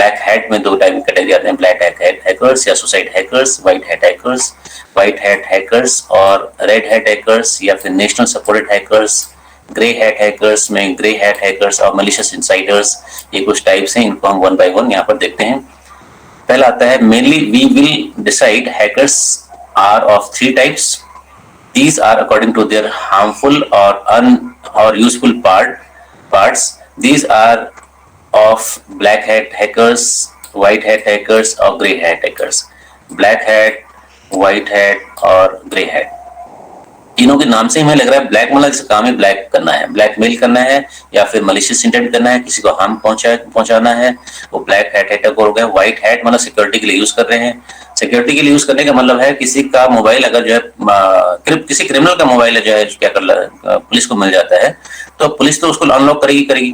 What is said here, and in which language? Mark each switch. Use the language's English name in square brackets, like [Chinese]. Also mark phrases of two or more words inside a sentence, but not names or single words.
[English] black hat [Hindi] में दो टाइप की कैटेगरी आते हैं, [English] black hat hackers [Hindi] या [English] suicide hackers, white hat hackers, white hat hackers [Hindi] और [English] red hat hackers [Hindi] या फिर [English] national supported hackers, grey hat hackers [Hindi] में [English] grey hat hackers [Hindi] और [English] malicious insiders. [Hindi] ये कुछ टाइप्स हैं, इनको हम [English] one by one [Hindi] यहाँ पर देखते हैं। पहला आता है [English] mainly we will decide hackers are of three types. These are according to their harmful or useful parts. These are of black hat hackers, white hat hackers और grey hat hackers. Black hat, white hat और grey hat. [Hindi] तीनों के नाम से हमें लग रहा है ब्लैक मतलब जिसका काम है ब्लैक करना है, ब्लैकमेल करना है या फिर [English] malicious intent [Hindi] करना है, किसी को हार्म पहुंचाना है, वो [English] black hat hacker [Hindi] हो गया। [English] white hat [Hindi] मतलब सिक्योरिटी के लिए यूज कर रहे हैं। सिक्योरिटी के लिए यूज करने का मतलब है किसी का मोबाइल अगर जो है किसी क्रिमिनल का मोबाइल है जो है क्या कर पुलिस को मिल जाता है तो पुलिस तो उसको अनलॉक करेगी।